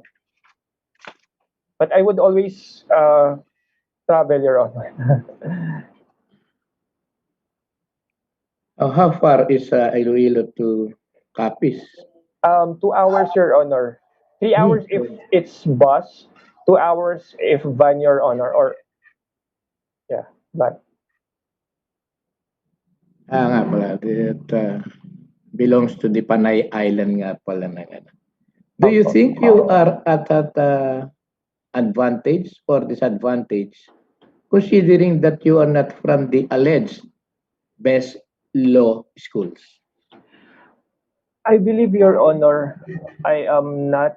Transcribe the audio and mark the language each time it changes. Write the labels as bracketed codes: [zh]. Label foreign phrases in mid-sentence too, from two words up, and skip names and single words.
[en] But I would always travel, Your Honor. How far is Iloilo to Capiz? 2 hours, Your Honor. 3 hours if it's bus, 2 hours if van, Your Honor, or yeah, van. [tl] Nga pala, [en] it belongs to the Panay Island [tl] nga pala ng ano. [en] Do you think you are at that advantage or disadvantage considering that you are not from the alleged best law schools? I believe, Your Honor, I am not.